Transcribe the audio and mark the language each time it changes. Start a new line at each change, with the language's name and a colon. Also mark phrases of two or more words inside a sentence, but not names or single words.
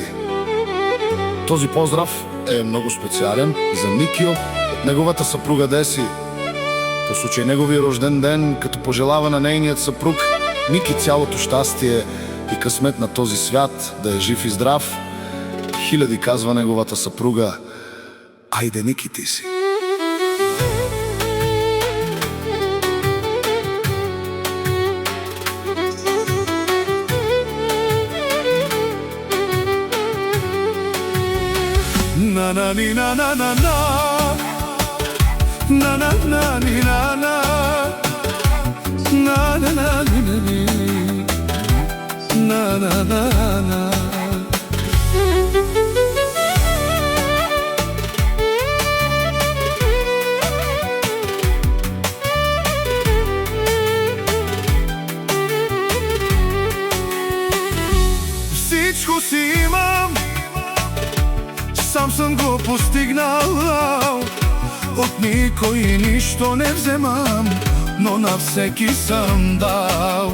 Bulgarian: Този поздрав е много специален за Микио от неговата съпруга Деси. По случай неговия рожден ден, като пожелава на нейният съпруг Мики цялото щастие и късмет на този свят, да е жив и здрав. Хиляди, казва неговата съпруга. Айде, Ники, ти си! Na na ni na na na na na na na ni na na na na na ni na ni na na na na. Всичко си имам, сам съм го постигнал, от никой нищо не вземам, но на всеки съм дал.